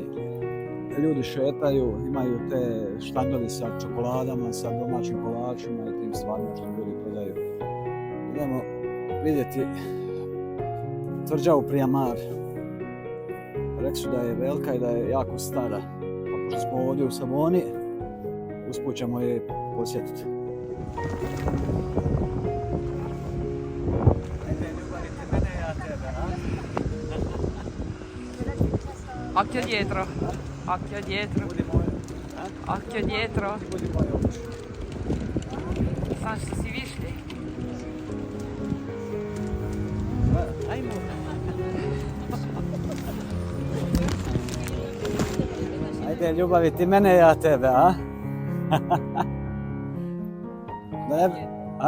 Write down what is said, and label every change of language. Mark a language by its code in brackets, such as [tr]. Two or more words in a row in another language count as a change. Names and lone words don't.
[hr] Ljudi šetaju, imaju te štandovi sa čokoladama, sa domaćim kolačima i tim stvarima što ljudi prodaju. Idemo vidjeti tvrđavu Prijamar. Rekli su da je velika i da je jako stara. Pa pošto smo ovdje u Savoni, usput ćemo je posjetiti. [it] Occhio dietro, occhio dietro, occhio dietro. [hr] Znaš što si višli? Ajmo. Ajde, ljubavi, ti mene, ja tebe, a? Ne, a?